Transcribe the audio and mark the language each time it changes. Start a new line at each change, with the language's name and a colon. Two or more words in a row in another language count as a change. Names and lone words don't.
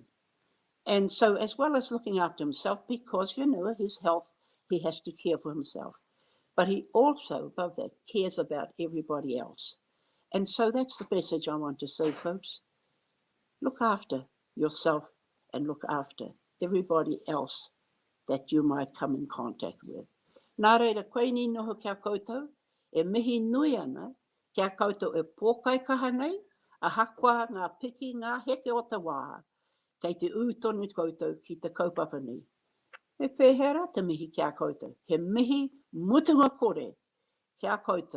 English: And so, as well as looking after himself, because, you know, his health, he has to care for himself. But he also, above that, cares about everybody else. And so that's the message I want to say, folks. Look after yourself and look after everybody else that you might come in contact with.
Māori: Nā reira, koinei noho kia koutou, e mihi nui ana, kia koutou e pōkai kaha nei, a hakua ngā piki ngā heke o te wā, kei te ūtonu koutou ki te kaupapa nei. Me pēhera te mihi kia koutou, he mihi mutunga kore kia koutou.